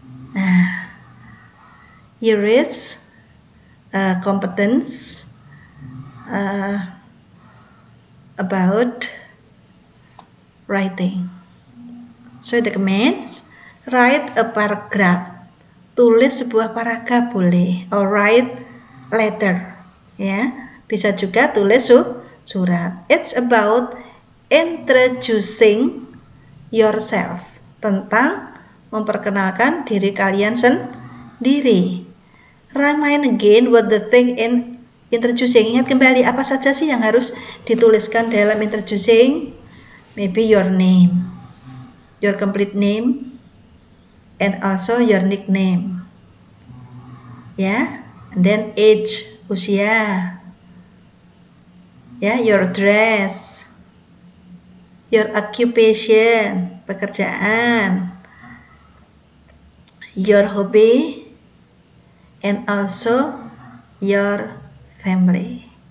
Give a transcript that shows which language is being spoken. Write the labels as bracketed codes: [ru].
[en] Nah, here is competence about writing. So the comments, write a paragraph. [id] Tulis sebuah paragraf boleh, [en] or write letter. [id] Ya, bisa juga tulis surat. [en] It's about introducing yourself, [id] tentang memperkenalkan diri kalian sendiri. [en] Remind again what the thing in introducing. [id] Ingat kembali apa saja sih yang harus dituliskan dalam introducing. [en] Maybe your name, your complete name, and also your nickname. Ya, and then age, usia. Ya, your dress, your occupation, pekerjaan, your hobby, and also your family.